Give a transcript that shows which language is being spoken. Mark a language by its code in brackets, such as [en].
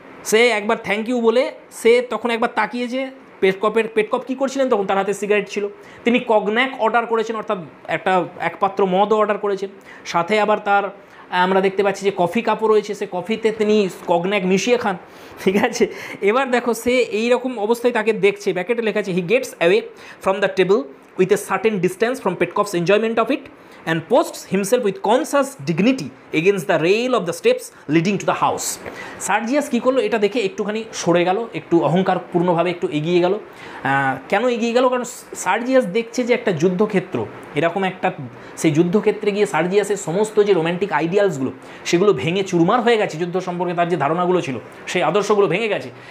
[bn] সে একবার thank you বলে সে তখন একবার তাকিয়েছে, পেটকপ কী করছিলেন তখন, তার হাতে সিগারেট ছিল, তিনি কগন্যাক অর্ডার করেছেন, অর্থাৎ এক পাত্র মদও অর্ডার করেছেন, সাথে আবার তার আমরা দেখতে পাচ্ছি যে কফি কাপও রয়েছে, সে কফিতে তিনি কগন্যাক মিশিয়ে খান, ঠিক আছে। এবার দেখো সে এইরকম অবস্থায় তাকে দেখছে, ব্যাকেটে লেখা আছে [en] He gets away from the table with a certain distance from Petkov's enjoyment of it and posts himself with conscious dignity against the rail of the steps leading to the house. [bn] সার্জিয়াস কী করলো, এটা দেখে একটুখানি সরে গেল, একটু অহংকারপূর্ণভাবে একটু এগিয়ে গেল। কেন এগিয়ে গেল? কারণ সার্জিয়াস দেখছে যে একটা যুদ্ধক্ষেত্র, এরকম একটা, সেই যুদ্ধক্ষেত্রে গিয়ে সার্জিয়াসের সমস্ত যে রোম্যান্টিক আইডিয়ালসগুলো সেগুলো ভেঙে চুরমার হয়ে গেছে, যুদ্ধ সম্পর্কে তার যে ধারণাগুলো ছিল সেই আদর্শগুলো ভেঙে গেছে।